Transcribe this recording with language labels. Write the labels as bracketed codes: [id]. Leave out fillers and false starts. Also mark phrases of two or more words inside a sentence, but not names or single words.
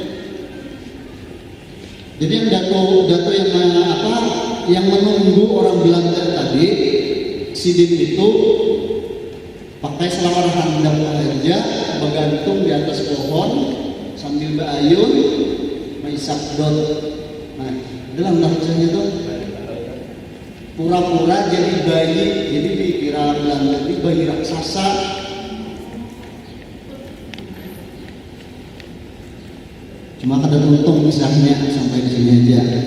[id] Jadi yang datuk yang menunggu orang Belanda tadi, Sidin itu pakai [bjn] selawar handap [id] aja, bergantung di atas pohon sambil berayun, maisak dot. Nah, dalam bahasanya itu pura-pura jadi bayi, jadi dikira Belanda itu bayi raksasa. Cuma kada untung kisahnya sampai di sini aja.